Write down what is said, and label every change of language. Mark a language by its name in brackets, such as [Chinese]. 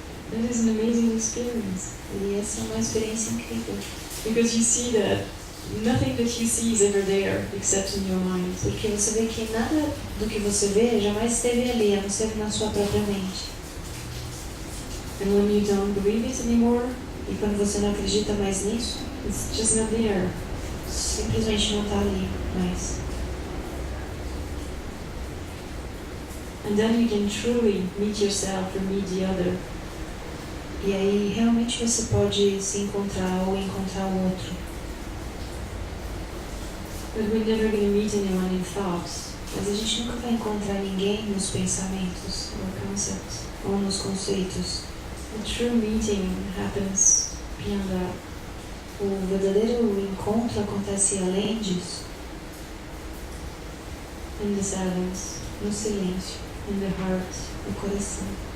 [English] That is an amazing experience. [Portuguese] E essa é uma experiência incrível. [English] Because you see that nothing that you see is ever there except in your mind. [Portuguese] Porque você vê que nada do que você vê jamais esteve ali, a não ser na sua própria mente. [English] And when you don't believe it anymore, [Portuguese] E quando você não acredita mais nisso, [English] it's just not there. [Portuguese] simplesmente não está ali mais. [English] And then you can truly meet yourself or meet the other. [Portuguese] E aí realmente você pode se encontrar ou encontrar o outro. [English] But we're never going to meet anyone in thoughts [Portuguese] Mas a gente nunca vai encontrar ninguém nos pensamentos [English] or concepts. [Portuguese] ou nos conceitos. [English] The true meeting happens beyond that. [Portuguese] O verdadeiro encontro acontece além disso, [English] In the silence, [Portuguese] no silêncio, [English] in the heart. [Portuguese] no coração.